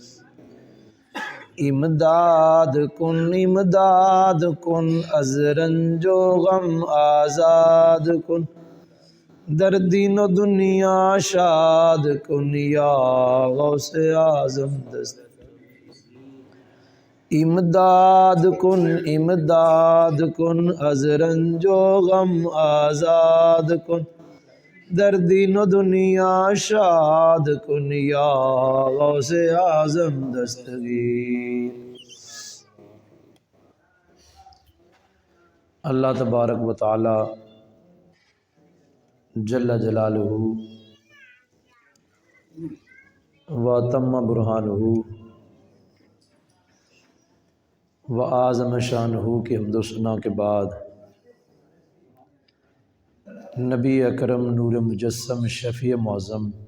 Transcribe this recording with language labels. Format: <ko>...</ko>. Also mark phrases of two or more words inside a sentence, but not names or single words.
<fa>امداد کن از رنج و غم آزاد کن در دین و دنیا شاد کن یا غوث اعظم دست. امداد کن از رنج و غم آزاد کن در دین و دنیا شاد کن یا غوث اعظم دستگیر.</fa> <ar>اللہ تبارک و تعالی جل جلالہ و تم برہانہ و اعظم شانہ</ar> <ur>کی حمد و ثنا کے بعد نبی اکرم نور مجسم شفیع معظم</ur>